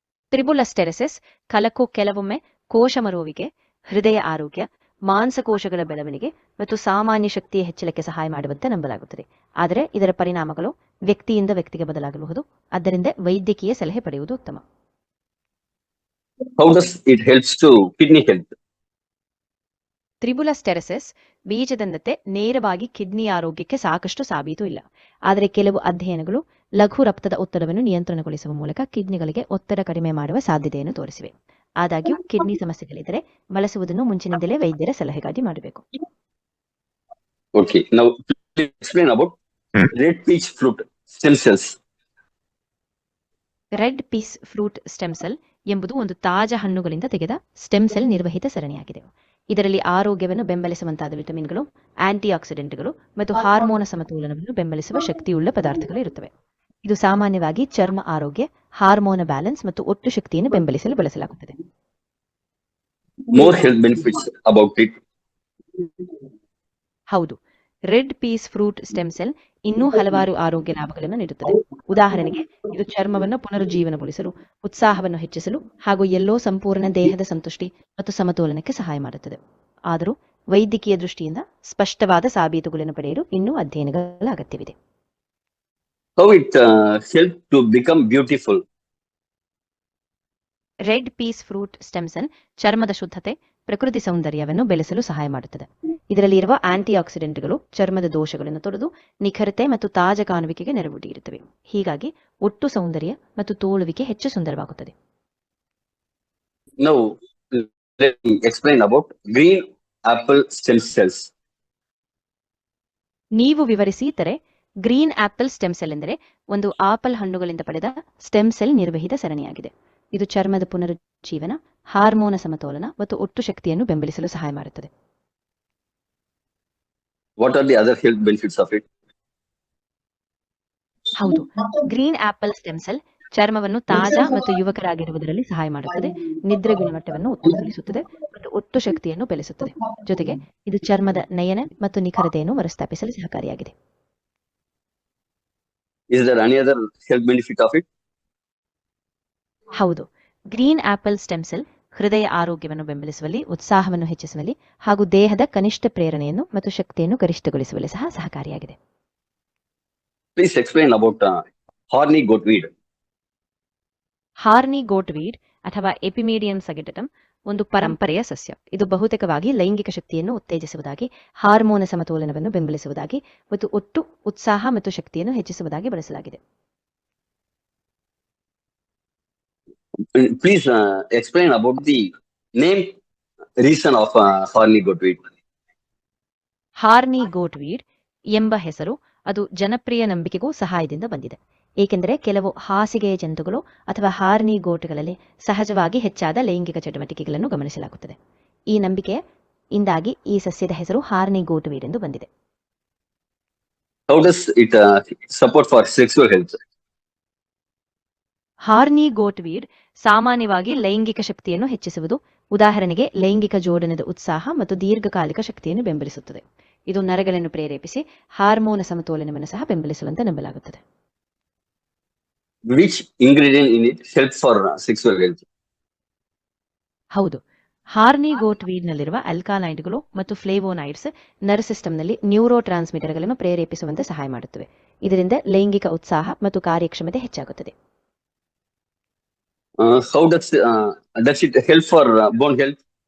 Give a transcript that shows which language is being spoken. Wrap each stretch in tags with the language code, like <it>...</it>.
<kn>ತ್ರಿಬುಲಸ್ ಟೆರಸಿಸ್ ಕೆಲವೊಮ್ಮೆ ಕೋಶ ಮರುವಿಕೆ, ಹೃದಯ ಆರೋಗ್ಯ, ಮಾಂಸಕೋಶಗಳ ಬೆಳವಣಿಗೆ ಮತ್ತು ಸಾಮಾನ್ಯ ಶಕ್ತಿಯ ಹೆಚ್ಚಳಕ್ಕೆ ಸಹಾಯ ಮಾಡುವಂತೆ ನಂಬಲಾಗುತ್ತದೆ. ಆದರೆ ಇದರ ಪರಿಣಾಮಗಳು ವ್ಯಕ್ತಿಯಿಂದ ವ್ಯಕ್ತಿಗೆ ಬದಲಾಗಬಹುದು. ಆದ್ದರಿಂದ ವೈದ್ಯಕೀಯ ಸಲಹೆ ಪಡೆಯುವುದು ಉತ್ತಮ.</kn> <en>How does it helps to kidney health?</en> <kn>ತ್ರಿಬುಲಸ್ ಟೆರೆಸಿಸ್ ಬೀಜದಂತೆ ನೇರವಾಗಿ ಕಿಡ್ನಿ ಆರೋಗ್ಯಕ್ಕೆ ಸಾಕಷ್ಟು ಸಾಬೀತು ಇಲ್ಲ. ಆದರೆ ಕೆಲವು ಅಧ್ಯಯನಗಳು ಲಘು ರಕ್ತದ ಒತ್ತಡವನ್ನು ನಿಯಂತ್ರಣಗೊಳಿಸುವ ಮೂಲಕ ಕಿಡ್ನಿಗಳಿಗೆ ಒತ್ತಡ ಕಡಿಮೆ ಮಾಡುವ ಸಾಧ್ಯತೆಯನ್ನು ತೋರಿಸಿವೆ. ಆದಾಗ್ಯೂ ಕಿಡ್ನಿ ಸಮಸ್ಯೆಗಳಿದ್ದರೆ ಬಳಸುವುದನ್ನು ಮುಂಚಿನಿಂದಲೇ ವೈದ್ಯರ ಸಲಹೆಗಾಗಿ ಮಾಡಬೇಕು.</kn> <en>Okay, now please explain about red peach fruit stem cells.</en> <kn>Red piece fruit stem cell ಎಂಬುದು ಒಂದು ತಾಜಾ ಹಣ್ಣುಗಳಿಂದ ತೆಗೆದ ಸ್ಟೆಮ್ ಸೆಲ್ ನಿರ್ವಹಿತ ಸರಣಿಯಾಗಿದೆ. ಇದರಲ್ಲಿ ಆರೋಗ್ಯವನ್ನು ಬೆಂಬಲಿಸುವಂತಾದ ವಿಟಮಿನ್ಗಳು, ಆಂಟಿ ಆಕ್ಸಿಡೆಂಟ್ಗಳು ಮತ್ತು ಹಾರ್ಮೋನ ಸಮತೋಲನವನ್ನು ಬೆಂಬಲಿಸುವ ಶಕ್ತಿಯುಳ್ಳ ಪದಾರ್ಥಗಳು ಇರುತ್ತವೆ. ಇದು ಸಾಮಾನ್ಯವಾಗಿ ಚರ್ಮ ಆರೋಗ್ಯ, ಹಾರ್ಮೋನ ಬ್ಯಾಲೆನ್ಸ್ ಮತ್ತು ಒಟ್ಟು ಶಕ್ತಿಯನ್ನು ಬೆಂಬಲಿಸಲು ಬಳಸಲಾಗುತ್ತದೆ.</kn> <en>More health benefits about it.</en> <kn>ಹೌದು, red piece fruit stem cell ಇನ್ನೂ ಹಲವಾರು ಆರೋಗ್ಯ ಲಾಭಗಳನ್ನು ನೀಡುತ್ತದೆ. ಉದಾಹರಣೆಗೆ, ಇದು ಚರ್ಮವನ್ನು ಪುನರುಜ್ಜೀವನಗೊಳಿಸಲು, ಉತ್ಸಾಹವನ್ನು ಹೆಚ್ಚಿಸಲು ಹಾಗೂ ಎಲ್ಲೋ ಸಂಪೂರ್ಣ ದೇಹದ ಸಂತುಷ್ಟಿ ಮತ್ತು ಸಮತೋಲನಕ್ಕೆ ಸಹಾಯ ಮಾಡುತ್ತದೆ. ಆದರೂ ವೈದ್ಯಕೀಯ ದೃಷ್ಟಿಯಿಂದ ಸ್ಪಷ್ಟವಾದ ಸಾಬೀತುಗಳನ್ನು ಪಡೆಯಲು ಇನ್ನೂ ಅಧ್ಯಯನಗಳ ಅಗತ್ಯವಿದೆ.</kn> <en>How it help to become beautiful?</en> <kn>Red piece fruit stem cell ಚರ್ಮದ ಶುದ್ಧತೆ, ಪ್ರಕೃತಿ ಸೌಂದರ್ಯವನ್ನು ಬೆಳೆಸಲು ಸಹಾಯ ಮಾಡುತ್ತದೆ. ಇದರಲ್ಲಿ ಇರುವ ಆಂಟಿ ಆಕ್ಸಿಡೆಂಟ್ಗಳು ಚರ್ಮದ ದೋಷಗಳನ್ನು ತೊಡೆದು ನಿಖರತೆ ಮತ್ತು ತಾಜಾ ಕಾಣುವಿಕೆಗೆ ನೆರವು ನೀಡುತ್ತವೆ. ಹೀಗಾಗಿ ಒಟ್ಟು ಸೌಂದರ್ಯ ಮತ್ತು ತೋಳುವಿಕೆ ಹೆಚ್ಚು ಸುಂದರವಾಗುತ್ತದೆ.</kn> <en>Now let me explain about green apple stem cells.</en> <kn>ನೀವು ವಿವರಿಸಿದರೆ, ಗ್ರೀನ್ ಆಪಲ್ ಸ್ಟೆಮ್ ಸೆಲ್ ಎಂದರೆ ಒಂದು ಆಪಲ್ ಹಣ್ಣುಗಳಿಂದ ಪಡೆದ ಸ್ಟೆಮ್ ಸೆಲ್ ನಿರ್ವಹಿತ ಸರಣಿಯಾಗಿದೆ. ಇದು ಚರ್ಮದ ಪುನರುಜ್ಜೀವನ, ಹಾರ್ಮೋನ ಸಮತೋಲನ ಮತ್ತು ಒಟ್ಟು ಶಕ್ತಿಯನ್ನು ಬೆಂಬಲಿಸಲು ಸಹಾಯ ಮಾಡುತ್ತದೆ.</kn> <en>What are the other health benefits of it?</en> <kn>ಹೌದು, ಗ್ರೀನ್ ಆಪಲ್ ಸ್ಟೆಮ್ ಸೆಲ್ ಚರ್ಮವನ್ನು ತಾಜಾ ಮತ್ತು ಯುವಕರಾಗಿರುವುದರಲ್ಲಿ ಸಹಾಯ ಮಾಡುತ್ತದೆ, ನಿದ್ರೆ ಗುಣಮಟ್ಟವನ್ನು ಉತ್ತಮಗೊಳಿಸುತ್ತದೆ ಮತ್ತು ಒಟ್ಟು ಶಕ್ತಿಯನ್ನು ಬೆಳೆಸುತ್ತದೆ. ಜೊತೆಗೆ ಇದು ಚರ್ಮದ ನಯನ ಮತ್ತು ನಿಖರತೆಯನ್ನು ಮರುಸ್ಥಾಪಿಸಲು ಸಹಕಾರಿಯಾಗಿದೆ.</kn> <en>Is there any other health benefit of it?</en> <kn>ಹೌದು, ಗ್ರೀನ್ ಆಪಲ್ ಸ್ಟೆಮ್ ಸೆಲ್ ಹೃದಯ ಆರೋಗ್ಯವನ್ನು ಬೆಂಬಲಿಸುವಲ್ಲಿ, ಉತ್ಸಾಹವನ್ನು ಹೆಚ್ಚಿಸುವಲ್ಲಿ ಹಾಗೂ ದೇಹದ ಕನಿಷ್ಠ ಪ್ರೇರಣೆಯನ್ನು ಮತ್ತು ಶಕ್ತಿಯನ್ನು ಗರಿಷ್ಠಗೊಳಿಸುವಲ್ಲಿ ಸಹ ಸಹಕಾರಿಯಾಗಿದೆ.</kn> <en>Please explain about horny goatweed.</en> <kn>ಹಾರ್ನಿ ಗೋಟ್ವೀಡ್ ಅಥವಾ ಎಪಿಮೀಡಿಯಂ ಸಗೆಟಟಮ್ ಒಂದು ಪರಂಪರೆಯ ಸಸ್ಯ. ಇದು ಬಹುತೇಕವಾಗಿ ಲೈಂಗಿಕ ಶಕ್ತಿಯನ್ನು ಉತ್ತೇಜಿಸುವುದಾಗಿ, ಹಾರ್ಮೋನ ಸಮತೋಲನವನ್ನು ಬೆಂಬಲಿಸುವುದಾಗಿ ಮತ್ತು ಒಟ್ಟು ಉತ್ಸಾಹ ಮತ್ತು ಶಕ್ತಿಯನ್ನು ಹೆಚ್ಚಿಸುವುದಾಗಿ ಬಳಸಲಾಗಿದೆ.</kn> <en>Please explain about the name reason of horny goatweed.</en> <kn>ಹಾರ್ನಿ ಗೋಟ್ವೀಡ್ ಎಂಬ ಹೆಸರು ಅದು ಜನಪ್ರಿಯ ನಂಬಿಕೆಗೂ ಸಹಾಯದಿಂದ ಬಂದಿದೆ. ಏಕೆಂದರೆ ಕೆಲವು ಹಾಸಿಗೆಯ ಜಂತುಗಳು ಅಥವಾ ಹಾರ್ನಿ ಗೋಟ್ಗಳಲ್ಲಿ ಸಹಜವಾಗಿ ಹೆಚ್ಚಾದ ಲೈಂಗಿಕ ಚಟುವಟಿಕೆಗಳನ್ನು ಗಮನಿಸಲಾಗುತ್ತದೆ. ಈ ನಂಬಿಕೆಯಿಂದಾಗಿ ಈ ಸಸ್ಯದ ಹೆಸರು ಹಾರ್ನಿ ಗೋಟ್ವೀಡ್ ಎಂದು ಬಂದಿದೆ.</kn> <en>How does it support for sexual health?</en> <kn>ಹಾರ್ನಿ ಗೋಟ್ವೀಡ್ ಸಾಮಾನ್ಯವಾಗಿ ಲೈಂಗಿಕ ಶಕ್ತಿಯನ್ನು ಹೆಚ್ಚಿಸುವುದು, ಉದಾಹರಣೆಗೆ ಲೈಂಗಿಕ ಜೋಡಣೆದ ಉತ್ಸಾಹ ಮತ್ತು ದೀರ್ಘಕಾಲಿಕ ಶಕ್ತಿಯನ್ನು ಬೆಂಬಲಿಸುತ್ತದೆ. ಇದು ನರಗಳನ್ನು ಪ್ರೇರೇಪಿಸಿ ಹಾರ್ಮೋನ ಸಮತೋಲನವನ್ನು ಸಹ ಬೆಂಬಲಿಸುವಂತೆ ನಂಬಲಾಗುತ್ತದೆ.</kn> <en>Which ingredient in it helps for sexual health?</en> <kn>ಹೌದು, ಹಾರ್ನಿ ಗೋಟ್ವೀಡ್ನಲ್ಲಿರುವ ಆಲ್ಕಲಾಯ್ಡ್ಗಳು ಮತ್ತು ಫ್ಲೇವೋನೈಡ್ಸ್ ನರ್ವ್ ಸಿಸ್ಟಮ್ನಲ್ಲಿ ನ್ಯೂರೋ ಟ್ರಾನ್ಸ್ಮಿಟರ್ಗಳನ್ನು ಪ್ರೇರೇಪಿಸುವಂತೆ ಸಹಾಯ ಮಾಡುತ್ತವೆ. ಇದರಿಂದ ಲೈಂಗಿಕ ಉತ್ಸಾಹ ಮತ್ತು ಕಾರ್ಯಕ್ಷಮತೆ ಹೆಚ್ಚಾಗುತ್ತದೆ.</kn> <en>How does it help for bone health?</en>